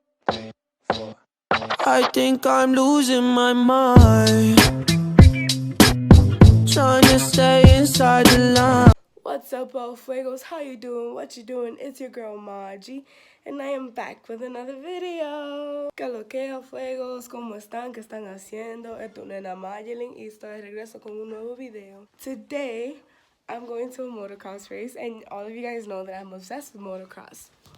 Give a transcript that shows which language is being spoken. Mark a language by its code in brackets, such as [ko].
[en] I think I'm losing my mind, trying to stay inside the line. What's up, all fuegos? How you doing? What you doing? It's your girl Maji, and I am back with another video. [es] ¿Qué lo que, fuegos? ¿Cómo están? ¿Qué están haciendo? Es tu nena Mayelin y estoy de regreso con un nuevo video. [en] Today, I'm going to a motocross race, and all of you guys know that I'm obsessed with motocross.